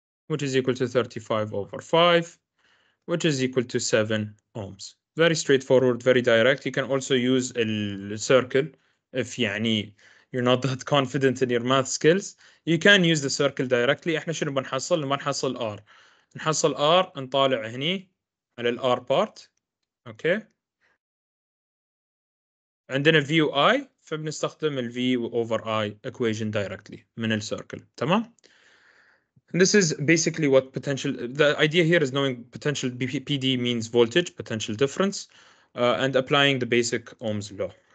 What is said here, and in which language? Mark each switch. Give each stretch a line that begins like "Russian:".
English: which is equal to 35 over 5, which is equal to 7 ohms. Very straightforward, very direct. You can also use a circle if you're not that confident in your math skills. You can use the circle directly.
Arabic: احنا شنو بنحصل؟ بنحصل
English: R.
Arabic: نحصل R نطالع هني على ال R part. اوكي. عندنا
English: V
Arabic: و
English: I
Arabic: فبنستخدم ال
English: V over I equation directly
Arabic: من الcircle. تمام؟
English: This is basically what potential, the idea here is knowing potential PD means voltage, potential difference, and applying the basic Ohm's law.